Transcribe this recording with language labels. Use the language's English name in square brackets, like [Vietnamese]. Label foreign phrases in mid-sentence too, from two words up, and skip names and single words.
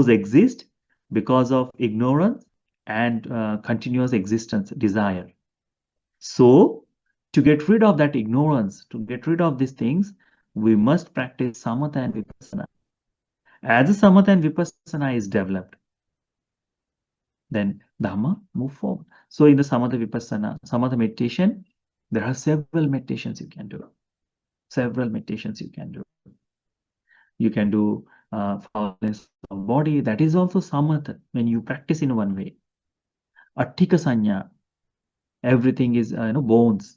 [English] Those exist because of ignorance and continuous existence, desire. So, to get rid of that ignorance, to get rid of these things, we must practice samatha and vipassana. As the samatha and vipassana is developed, then Dhamma move forward. So in the [Pali] samatha vipassana, [English] samatha meditation, there are several meditations you can do. Several meditations you can do. You can do foulness of body. That is also samatha when you practice in one way. [Pali] Atthika sanya, [English] everything is bones.